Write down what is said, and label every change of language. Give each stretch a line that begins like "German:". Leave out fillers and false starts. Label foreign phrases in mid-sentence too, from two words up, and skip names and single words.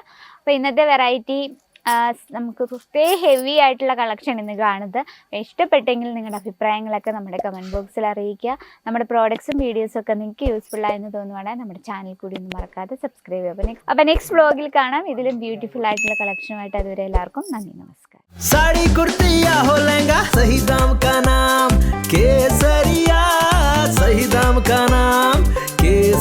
Malayalam: അപ്പോൾ ഇന്നത്തെ വെറൈറ്റി നമുക്ക് ഹെവി ആയിട്ടുള്ള കളക്ഷൻ ഇന്ന് കാണുന്നത്. ഇഷ്ടപ്പെട്ടെങ്കിൽ നിങ്ങളുടെ അഭിപ്രായങ്ങളൊക്കെ നമ്മുടെ
English: comment boxil
Malayalam: അറിയിക്കുക. നമ്മുടെ പ്രോഡക്ട്സും വീഡിയോസും ഒക്കെ നിങ്ങൾക്ക് യൂസ്ഫുൾ ആയെന്ന് തോന്നുവാണെങ്കിൽ നമ്മുടെ ചാനൽ കൂടി ഒന്നും മറക്കാതെ സബ്സ്ക്രൈബ് ചെയ്യുക. അപ്പോൾ
English: next vlogil
Malayalam: കാണാം ഇതിലും ബ്യൂട്ടിഫുൾ ആയിട്ടുള്ള കളക്ഷനുമായിട്ട്. അതുവരെ എല്ലാവർക്കും നന്ദി, നമസ്കാരം.
Hindi: साड़ी कुर्ती या हो लहंगा, सही दाम का नाम केसरिया, सही दाम का नाम